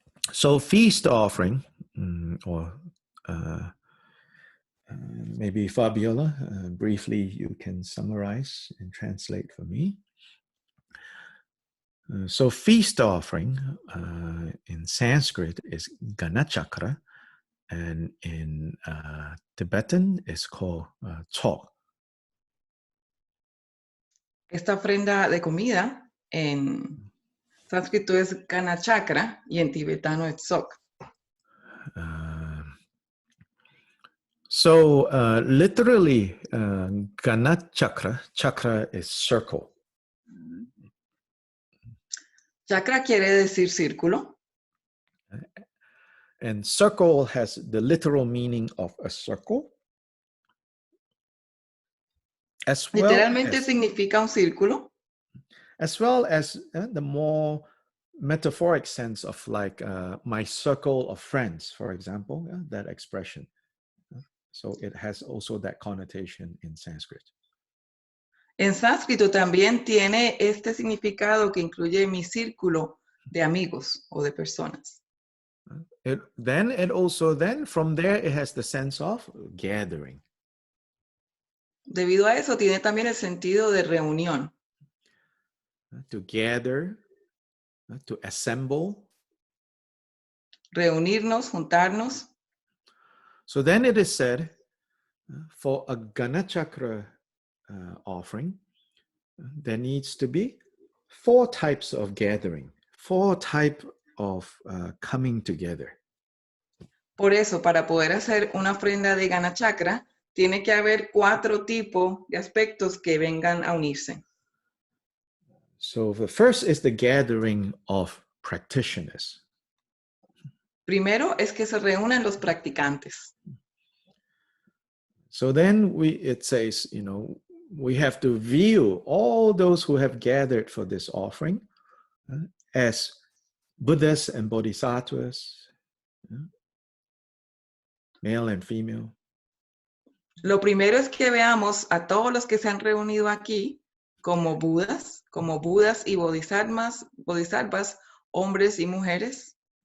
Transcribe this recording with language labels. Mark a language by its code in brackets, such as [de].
[en] So feast offering, or maybe Fabiola, briefly you can summarize and translate for me. So feast offering in Sanskrit is Ganachakra, and in Tibetan is called Chok. [es] Esta ofrenda de comida en sánscrito es Ganachakra y en tibetano es Sok. [en] So literally, Ganachakra, chakra is circle. [es] Chakra quiere decir círculo. [en] And circle has the literal meaning of a circle. As well [es] Literalmente [en] as, [es] significa un círculo. [en] as well as the more metaphoric sense of like my circle of friends, for example, that expression. So it has also that connotation in Sanskrit. [es] En sánscrito también tiene este significado que incluye mi círculo de amigos o de personas. [en] Then from there it has the sense of gathering. [es] Debido a eso tiene también el sentido de reunión. [en] To gather, to assemble. [es] Reunirnos, juntarnos. [en] So then it is said, for a Ganachakra offering, there needs to be 4 types of gathering, 4 types of coming together. [es] Por eso, para poder hacer una ofrenda de Ganachakra, tiene que haber 4 tipos de aspectos que vengan a unirse. [en] So the first is the gathering of practitioners. [es] Primero es que se reúnan los practicantes. [en] So then it says, we have to view all those who have gathered for this offering as Buddhas and Bodhisattvas, male and female. [es] Lo primero es que veamos a todos los que se han reunido aquí como Budas y bodhisattvas, hombres y mujeres,